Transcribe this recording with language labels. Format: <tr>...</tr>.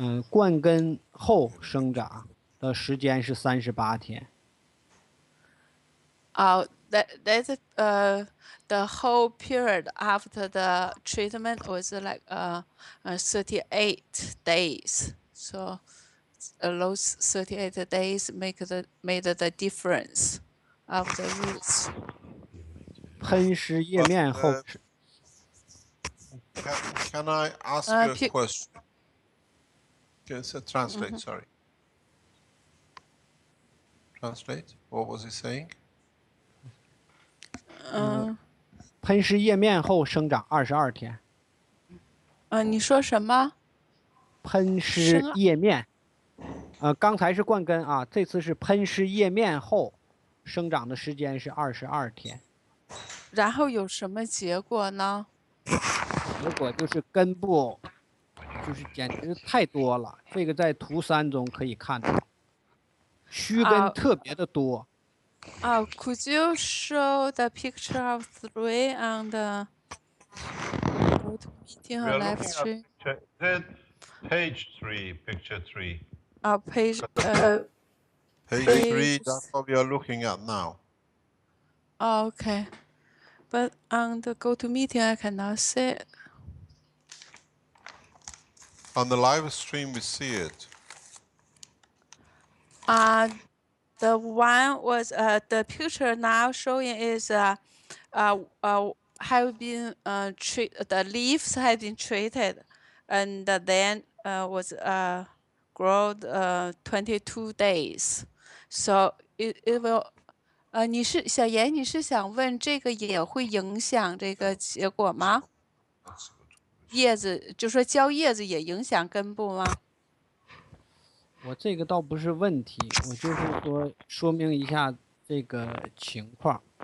<zh>灌根后生长的时间是38天。</zh> <en>That the whole period after the treatment was like 38 days. So those 38 days made the difference of the roots.</en> <zh>喷施叶面后。</zh> <en>Can I ask you a question? Can you translate? Sorry. Translate. What was he saying?</en> <zh>喷施叶面后生长22天。你说什么？喷施叶面。刚才是灌根啊，这次是喷施叶面后生长的时间是22天。然后有什么结果呢？结果就是根部，就是简直太多了。这个在图3中可以看到，须根特别的多。</zh> <en>Could you show the picture of 3 on the meeting or live stream? Page 3, picture 3. Page 3, that's what we are looking at now. Okay. But on the GoToMeeting, I cannot see it. On the live stream, we see it. The one was the picture now showing is have been the leaves have been treated, and then was growed 22 days. So it will.</en> <zh>你是小严，你是想问这个也会影响这个结果吗？叶子就说浇叶子也影响根部吗？我这个倒不是问题，我就是说明一下这个情况。</zh>